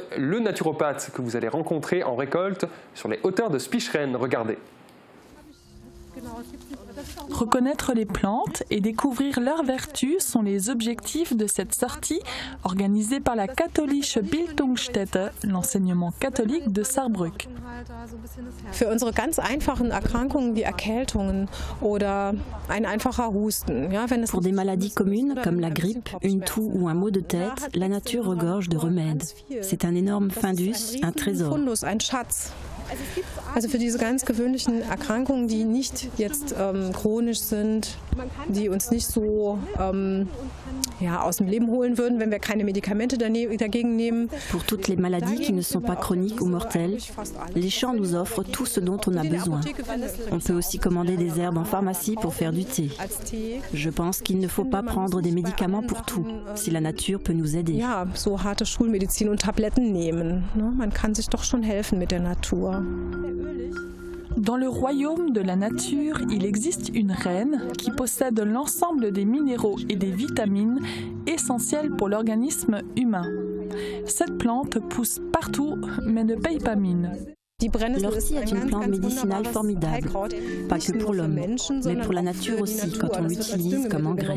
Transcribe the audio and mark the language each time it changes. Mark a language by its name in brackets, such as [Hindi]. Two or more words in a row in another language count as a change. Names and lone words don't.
[French] Le naturopathe que vous allez rencontrer en récolte sur les hauteurs de Spicheren. Regardez. Reconnaître les plantes et découvrir leurs vertus sont les objectifs de cette sortie organisée par la Katholische Bildungsstätte, l'enseignement catholique de Saarbrück. [German] Für unsere ganz einfachen Erkrankungen wie Erkältungen oder ein einfacher Husten. [French] Pour des maladies communes comme la grippe, une toux ou un mot de tête, la nature regorge de remèdes. C'est un énorme fundus, un trésor. [German] Also für diese ganz gewöhnlichen Erkrankungen, die nicht jetzt chronisch sind, die uns nicht so aus dem Leben holen würden, wenn wir keine Medikamente dagegen nehmen. [French] Pour toutes les maladies qui ne sont pas chroniques ou mortelles, les champs nous offrent tout ce dont on a besoin. On peut aussi commander des herbes en pharmacie pour faire du thé. Je pense qu'il ne faut pas prendre des médicaments pour tout, si la nature peut nous aider. [German] Ja, so harte Schulmedizin und Tabletten nehmen. Man kann sich doch schon helfen mit der Natur. [French] Dans le royaume de la nature, il existe une reine qui possède l'ensemble des minéraux et des vitamines essentiels pour l'organisme humain. Cette plante pousse partout, mais ne paye pas mine. L'ortie est une plante médicinale formidable, pas que pour l'homme, mais pour la nature aussi quand on l'utilise comme engrais.